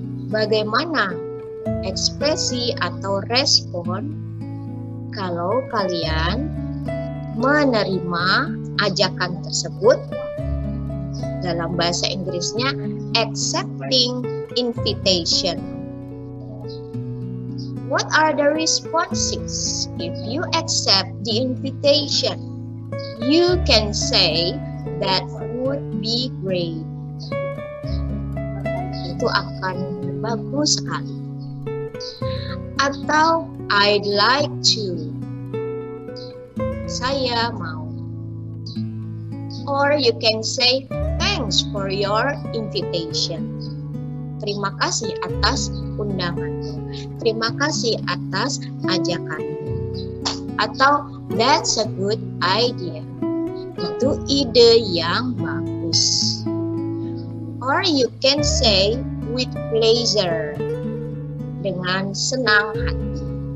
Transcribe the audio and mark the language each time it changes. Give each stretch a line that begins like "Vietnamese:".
Indonesian: Bagaimana ekspresi atau respon kalau kalian menerima ajakan tersebut? Dalam bahasa Inggrisnya
English: accepting invitation. What are the responses if you accept the invitation? You can say that would be great.
Indonesian: Itu akan bagus sekali. Atau
English: I'd like to.
Indonesian: Saya mau.
English: Or you can say thanks for your invitation.
Indonesian: Terima kasih atas undanganmu. Terima kasih atas ajakanmu. Atau
English: that's a good idea.
Indonesian: Itu ide yang bagus.
English: Or you can say with pleasure,
Indonesian: dengan senang hati.